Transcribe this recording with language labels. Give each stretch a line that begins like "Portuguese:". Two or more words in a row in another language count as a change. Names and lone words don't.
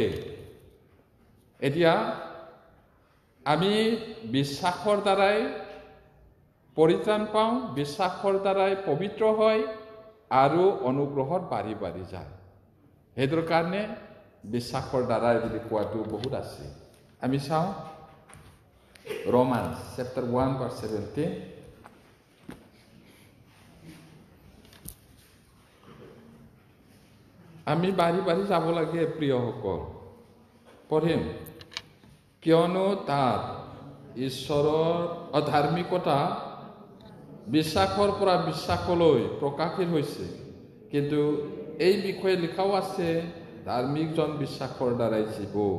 Assamese: এতিয়া আমি বিশ্বাসৰ দ্বাৰাই পৰিত্ৰাণ পাওঁ, বিশ্বাসৰ দ্বাৰাই পবিত্ৰ হয় আৰু অনুগ্ৰহত বাঢ়ি বাঢ়ি যায়। সেইটোৰ কাৰণে বিশ্বাসৰ দ্বাৰাই বুলি কোৱাটো বহুত আছে। আমি চাওঁ Romans
English: chapter 1 verse 17.
Assamese: আমি বাঢ়ি বাঢ়ি যাব লাগে প্ৰিয়সকল। পঢ়িম, কিয়নো তাত ঈশ্বৰৰ অধাৰ্মিকতা বিশ্বাসৰ পৰা বিশ্বাসলৈ প্ৰকাশিত হৈছে, কিন্তু এই বিষয়ে লিখাও আছে, ধাৰ্মিকজন বিশ্বাসৰ দ্বাৰাই জীৱ।